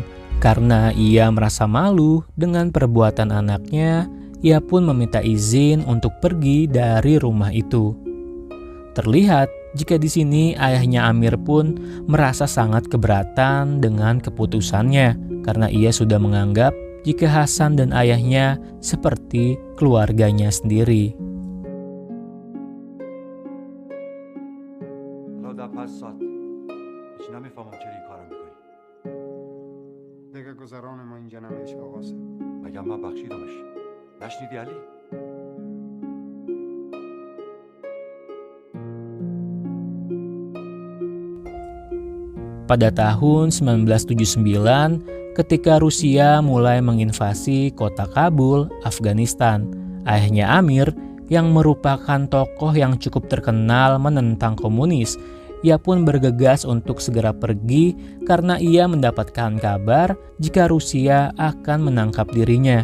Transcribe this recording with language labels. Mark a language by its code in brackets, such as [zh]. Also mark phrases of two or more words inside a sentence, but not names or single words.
[id] Karena ia merasa malu dengan perbuatan anaknya, ia pun meminta izin untuk pergi dari rumah itu. Terlihat jika di sini ayahnya Amir pun merasa sangat keberatan dengan keputusannya, karena ia sudah menganggap jika Hasan dan ayahnya seperti keluarganya sendiri. [fa] گذران ما اینجا نمیشه آقا صاحب. مگه من بخشیدمش؟ نشنیدی علی؟ [id] Pada tahun 1979, ketika Rusia mulai menginvasi kota Kabul, Afghanistan, ayahnya Amir yang merupakan tokoh yang cukup terkenal menentang komunis, ia pun bergegas untuk segera pergi karena ia mendapatkan kabar jika Rusia akan menangkap dirinya.